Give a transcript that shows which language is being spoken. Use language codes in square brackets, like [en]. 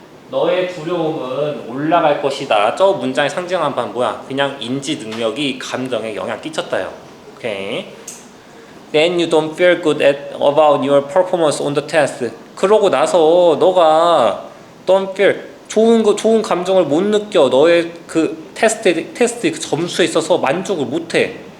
[ko] 너의 두려움은 올라갈 것이다. 저 문장의 상징한 바는 뭐야? 그냥 인지 능력이 감정에 영향 끼쳤다요. 오케이. [en] Then you don't feel good about your performance on the test. [ko] 그러고 나서 너가 [en] don't feel [ko] 좋은 감정을 못 느껴. 너의 그 테스트 그 점수에 있어서 만족을 못 해.